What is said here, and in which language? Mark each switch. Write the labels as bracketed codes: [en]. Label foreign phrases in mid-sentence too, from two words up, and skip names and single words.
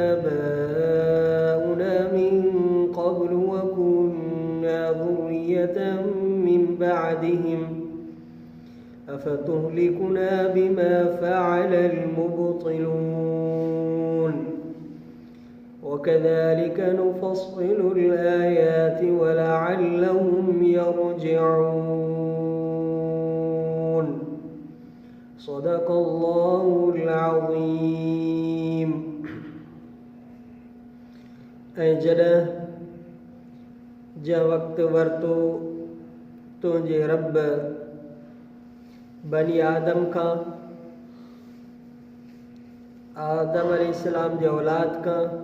[ar] آباؤنا من قبل وكنا ذرية من بعدهم أفتهلكنا بما فعل المبطلون وكذلك نفصل الآيات ولعلهم يرجعون. صدق الله العظيم. [sd] जॾहिं जंहिं वक़्तु वरितो तुंहिंजे रब बनी आदम का आदम अलैहिस्सलाम जे औलाद का